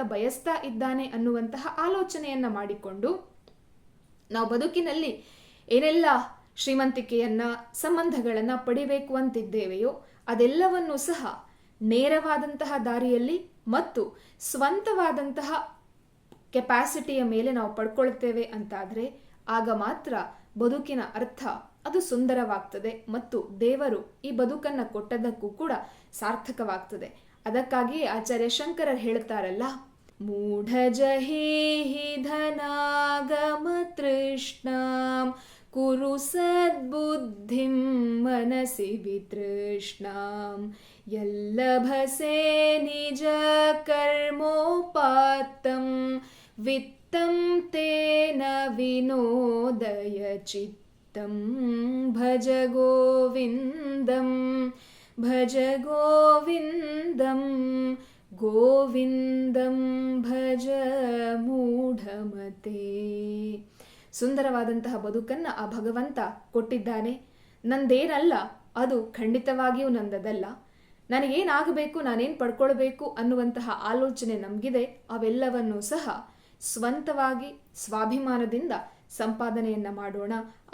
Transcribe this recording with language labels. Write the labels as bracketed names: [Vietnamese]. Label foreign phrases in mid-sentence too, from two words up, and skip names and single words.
[Kannada] ಬಯಸ್ತಾ ಇದ್ದಾನೆ ಅನ್ನುವಂತಹ ಆಲೋಚನೆಯನ್ನು ಮಾಡಿಕೊಂಡು ನಾವು ಬದುಕಿನಲ್ಲಿ ಏನೆಲ್ಲ ಶ್ರೀಮಂತಿಕೆಯನ್ನು ಸಂಬಂಧಗಳನ್ನು ಪಡಿಬೇಕು ಅಂತಿದ್ದೇವೆಯೋ ಅದೆಲ್ಲವನ್ನೂ ಸಹ ನೇರವಾದಂತಹ ದಾರಿಯಲ್ಲಿ ಮತ್ತು ಸ್ವಂತವಾದಂತಹ ಕೆಪಾಸಿಟಿಯ ಮೇಲೆ ನಾವು ಪಡ್ಕೊಳ್ತೇವೆ ಅಂತಾದರೆ ಆಗ ಮಾತ್ರ ಬದುಕಿನ ಅರ್ಥ ಅದು ಸುಂದರವಾಗ್ತದೆ ಮತ್ತು ದೇವರು ಈ ಬದುಕನ್ನು ಕೊಟ್ಟದಕ್ಕೂ ಕೂಡ ಸಾರ್ಥಕವಾಗ್ತದೆ. ಅದಕ್ಕಾಗಿಯೇ ಆಚಾರ್ಯ ಶಂಕರರು ಹೇಳ್ತಾರಲ್ಲ, [Sanskrit] ಮೂಢ ಜಹೇಹಿ ಧನಾಗಮ ತೃಷ್ಣಾಂ ಕುರು ಸದ್ಬುದ್ಧಿಂ ಮನಸಿ ವಿತೃಷ್ಣಾಂ ಯಲ್ಲಭಸೆ ನಿಜ ಕರ್ಮೋಪಾತ್ತಂ ವಿತ್ತಂ ತೇನ ವಿನೋದಯ ಚಿತ್ತಂ ಭಜ ಗೋವಿಂದಂ ಭಜ ಗೋವಿಂದಂ ಗೋವಿಂದಂ ಭಜ ಮೂಢಮತೆ. [Kannada] ಸುಂದರವಾದಂತಹ ಬದುಕನ್ನು ಆ ಭಗವಂತ ಕೊಟ್ಟಿದ್ದಾನೆ. ನಂದೇನಲ್ಲ, ಅದು ಖಂಡಿತವಾಗಿಯೂ ನಂದದಲ್ಲ. ನನಗೇನಾಗಬೇಕು, ನಾನೇನು ಪಡ್ಕೊಳ್ಬೇಕು ಅನ್ನುವಂತಹ ಆಲೋಚನೆ ನಮಗಿದೆ. ಅವೆಲ್ಲವನ್ನೂ ಸಹ ಸ್ವಂತವಾಗಿ ಸ್ವಾಭಿಮಾನದಿಂದ ಸಂಪಾದನೆಯನ್ನು ಮಾಡೋಣ.